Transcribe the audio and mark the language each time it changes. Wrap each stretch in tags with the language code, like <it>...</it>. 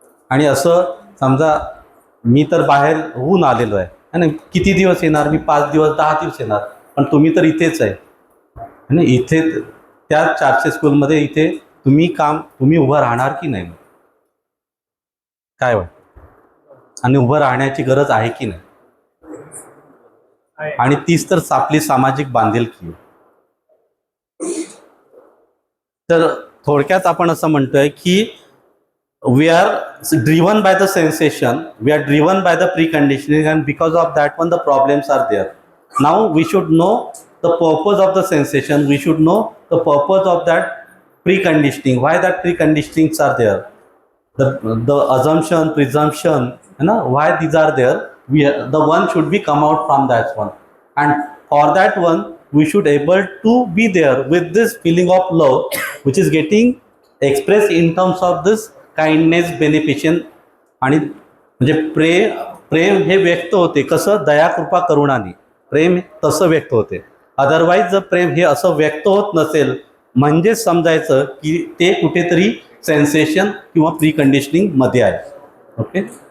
<mr>आणि असं समजा मी तर बाहेर होऊन आलेलो आहे आणि किती दिवस येणार, मी 5 दिवस 10 दिवस येणार, पण तुम्ही तर इथेच आहे आणि इथे त्या 400 स्कूलमध्ये इथे तुम्ही उभं राहणार की नाही, काय वाटतं. आणि उभं राहण्याची गरज आहे की नाही. आणि तीच तर आपली सामाजिक बांधिलकी. तर थोडक्यात आपण असं म्हणतोय की</mr> <en>we are driven by the sensation, we are driven by the preconditioning, and because of that one the problems are there. Now we should know the purpose of the sensation, we should know the purpose of that preconditioning, why that preconditionings are there, the assumption, presumption, why these are there. The one should be come out from that one, and for that one we should able to be there with this feeling of love which is getting expressed in terms of this kindness, beneficence.</en> <mr>आणि म्हणजे प्रेम हे व्यक्त होते कसं, दया कृपा करुणाने प्रेम तसं व्यक्त होते. अदरवाईज जर प्रेम हे असं व्यक्त होत नसेल म्हणजेच समजायचं की ते कुठेतरी सेन्सेशन किंवा प्रीकंडिशनिंग मध्ये आहे. ओके.</mr>